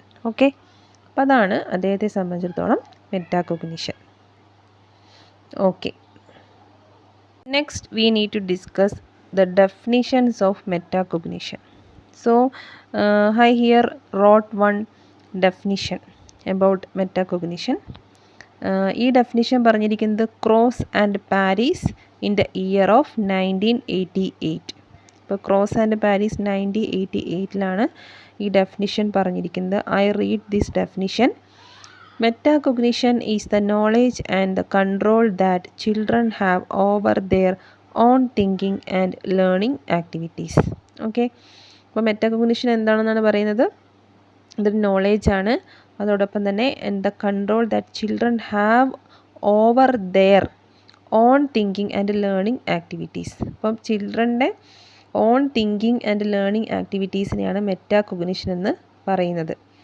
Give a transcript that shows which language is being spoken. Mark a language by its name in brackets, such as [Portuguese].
[Malayalam] Okay, അപ്പോൾ അതാണ് അദ്ദേഹത്തെ സംബന്ധിച്ചിടത്തോളം മെറ്റാകൊഗ്നിഷൻ. [English] Okay, next we need to discuss the definitions of metacognition. So I here wrote one definition about metacognition. [Malayalam] ഈ definition പറഞ്ഞിരിക്കുന്നത് cross and Paris [English] In the year of 1988. [Malayalam] ഇപ്പോൾ cross and Paris 1988 ഈ definition പറഞ്ഞിരിക്കുന്നത്. [English] I read this definition. Metacognition is the knowledge and the control that children have over their own thinking and learning activities. Okay, [Malayalam] അപ്പോൾ മെറ്റാകൊഗ്നിഷൻ എന്താണെന്നാണ് പറയുന്നത്? ഇതൊരു നോളേജാണ്, അതോടൊപ്പം തന്നെ [English] The control that children have over their own thinking and learning activities. [Malayalam] അപ്പം ചിൽഡ്രൻ്റെ on thinking and learning ആക്ടിവിറ്റീസിനെയാണ് മെറ്റാകൊഗ്നിഷൻ എന്ന് പറയുന്നത്.